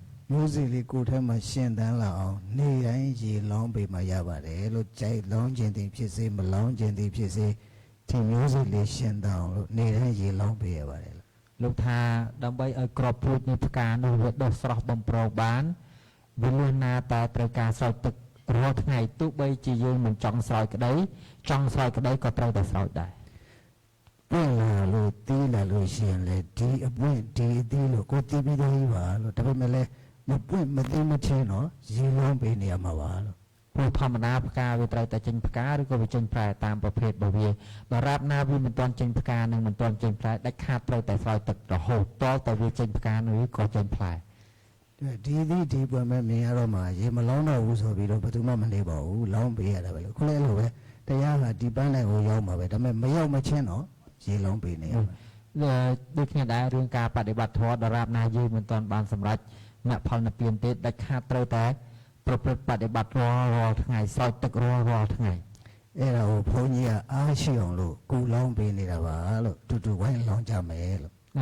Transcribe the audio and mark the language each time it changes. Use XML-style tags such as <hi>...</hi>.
<my>မျိုးစေ့လေးကိုယ်ထဲမှာရှင်းတန်းလာအောင်နေတိုင်းရေလောင်းပေးမှရပါတယ်လို့ကြိုက်လောင်းခြင်းတည်ဖြစ်စေမလောင်းခြင်းတည်ဖြစ်စေဒီမျိုးစေ့လေးရှင်းတန်းအောင်လို့နေတိုင်းရေလောင်းပေးရပါတယ်</my> <km>លោកថាដើម្បីឲ្យក្របពូជនៃផ្កានោះវាដុះស្រស់បំប្រងបានវាលួសណាតែត្រូវការស្រោចទឹករាល់ថ្ងៃទោះបីជាយើងមិនចង់ស្រោចក្តីចង់ស្រោចក្តីក៏ត្រូវតែស្រោចដែរ</km> <my>ပွင့်လာလို့တီးလာလို့ရှိရင်လေဒီအပွင့်ဒီအတီးလို့ကိုတီးပြီးသားကြီးပါလို့ဒါပေမဲ့လည်းမပွင့်မသိမချင်းတော့ရေလောင်းပေးနေရမှာပါလို့</my> <km>ព្រោះធម្មតាផ្កាវាត្រូវតែចេញផ្កាឬក៏វាចេញផ្លែតាមប្រភេទរបស់វាបើរាបណាវាមិនទាន់ចេញផ្កានិងមិនទាន់ចេញផ្លែដាច់ខាតត្រូវតែស្រោចទឹករហូតតលតែវាចេញផ្កានោះក៏ចេញផ្លែ</km> <my>ဒီပွင့်မဲ့မြင်ရတော့မှရေမလောင်းတော့ဘူးဆိုပြီးတော့ဘယ်သူမှမနေပါဘူးလောင်းပေးရတာပဲလို့ခုလဲလို့ပဲတရားကဒီပန်းနိုင်ကိုရောက်မှာပဲဒါပေမဲ့မရောက်မချင်းတော့ရေလောင်းပေးနေရမှာ</my> <km>ដូចគ្នាដែររឿងការបដិបត្តិធម៌ដរាបណាយើងមិនទាន់បានសម្រេចមគ្គផលនិព្វានទេដាច់ខាតត្រូវតែប្រព្រឹត្តបដិបត្តិរាល់ថ្ងៃស្រោចទឹករាល់ថ្ងៃ</km> <my>အဲ့ဒါကိုဘုန်းကြီးကအားရှိအောင်လို့ကူလောင်းပေးနေတာပါလို့တူဝိုင်းလောင်းကြမယ်လို့</my>